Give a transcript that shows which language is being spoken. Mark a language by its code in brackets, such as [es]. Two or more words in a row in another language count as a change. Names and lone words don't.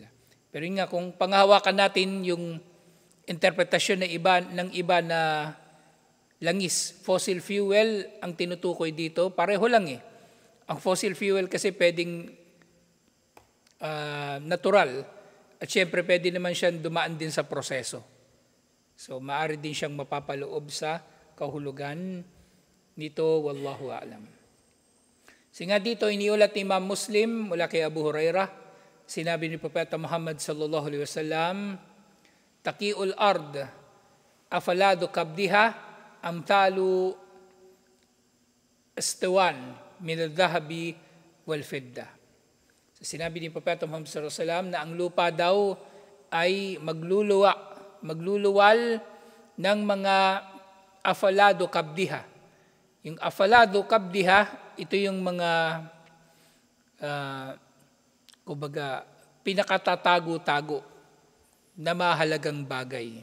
[tl] Pero yun nga, kung panghawakan natin yung interpretasyon ng iba na langis, [en] fossil fuel [tl] ang tinutukoy dito, pareho lang eh. Ang [en] fossil fuel [tl] kasi pwedeng natural at syempre pwede naman siyang dumaan din sa proseso. So maaari din siyang mapapaloob sa kahulugan nito, [ar] والله أعلم. [tl] Nga dito, iniulat ni Imam Muslim mula kay Abu Hurairah, sinabi ni Propeta Muhammad [ar] صلى الله عليه وسلم تقيء الأرض أفلاذ كبدها أمثال الأسطوان من الذهب والفضة. [tl] So, sinabi ni Propeta Muhammad [ar] صلى الله عليه وسلم [tl] na ang lupa daw ay magluluwal ng mga [ar] أفلاذ كبدها. [tl] Yung [ar] أفلاذ كبدها, [tl] ito yung mga kumbaga pinakatatago-tago na mahalagang bagay.